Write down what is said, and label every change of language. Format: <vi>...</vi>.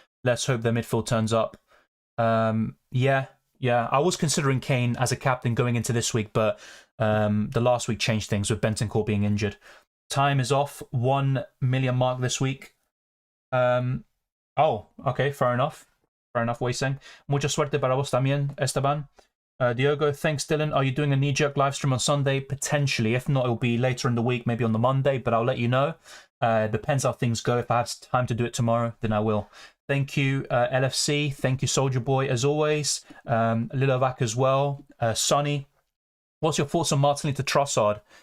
<en>Let's hope their midfield turns up. Yeah, I was considering Kane as a captain going into this week, but the last week changed things with Bentancur being injured. Time is off, 1 million mark this week. Oh, okay, fair enough. Fair enough, Weiseng.</en> <es>Mucha suerte para vos también, Esteban.</es> <en>Diogo, thanks, Dylan. Are you doing a knee-jerk live stream on Sunday? Potentially. If not, it'll be later in the week, maybe on the Monday, but I'll let you know. Depends how things go. If I have time to do it tomorrow, then I will. Thank you, LFC. Thank you, Soldier Boy, as always. Lilovac as well. Sonny, what's your thoughts on Martinelli to Trossard?</en>